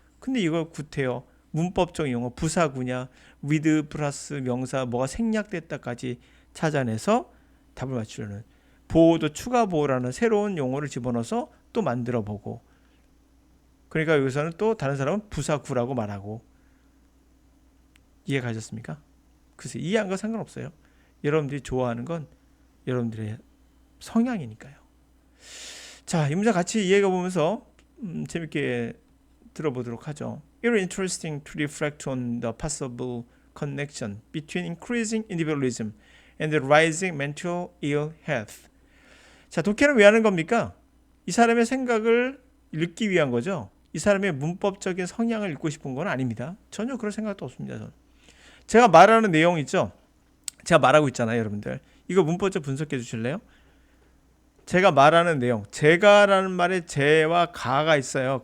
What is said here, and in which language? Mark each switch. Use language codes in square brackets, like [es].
[ko] 근데 이걸 구태여 문법적 용어 부사구냐 with 플러스 명사 뭐가 생략됐다까지 찾아내서 답을 맞추려는 보호도 추가 보호라는 새로운 용어를 집어넣어서 또 만들어 보고, 그러니까 여기서는 또 다른 사람은 부사구라고 말하고. 이해 가셨습니까? 글쎄 이해한 건 상관없어요. 여러분들이 좋아하는 건 여러분들의 성향이니까요. 자, 이 문제 같이 이해해 보면서 재밌게 들어보도록 하죠. [en] It's interesting to reflect on the possible connection between increasing individualism and the rising mental ill health. [ko] 자, 독해는 왜 하는 겁니까? 이 사람의 생각을 읽기 위한 거죠. 이 사람의 문법적인 성향을 읽고 싶은 건 아닙니다. 전혀 그럴 생각도 없습니다. 저는. 제가 말하는 내용 있죠? 제가 말하고 있잖아요, 여러분들. 이거 문법적 분석해 주실래요? 제가 말하는 내용, 제가라는 말에 제와 가가 있어요.